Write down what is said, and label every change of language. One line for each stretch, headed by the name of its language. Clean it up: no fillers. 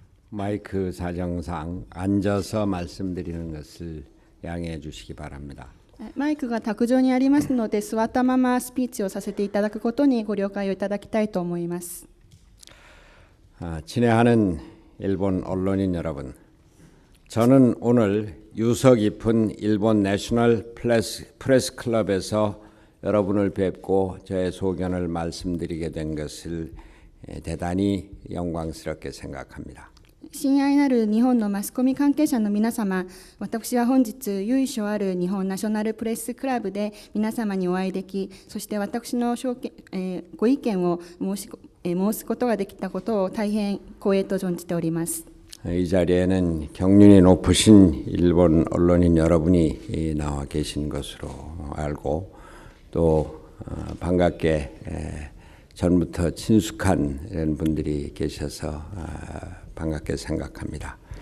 Korean: 마이크 사정상 앉아서 말씀드리는 것을 양해해 주시기 바랍니다.
Japanese: マイクが卓上にありますので座ったままスピーチをさせていただくことにご了解をいただきたいと思います。
Korean: 친애하는 일본 언론인 여러분, 저는 오늘 유서 깊은 일본 내셔널 프레스 클럽에서 여러분을 뵙고 저의 소견을 말씀드리게 된 것을 대단히 영광스럽게 생각합니다.
Japanese: 親愛なる日本のマスコミ関係者の皆様、私は本日由緒ある日本ナショナルプレスクラブで皆様にお会いでき、そして私のご意見を申すことができたことを大変光栄と存じております。
Korean: 이 자리에는 경륜이 높으신 일본 언론인 여러분이 나와 계신 것으로 알고 또 반갑게 전부터 친숙한 이런 분들이 계셔서 반갑게 생각합니다.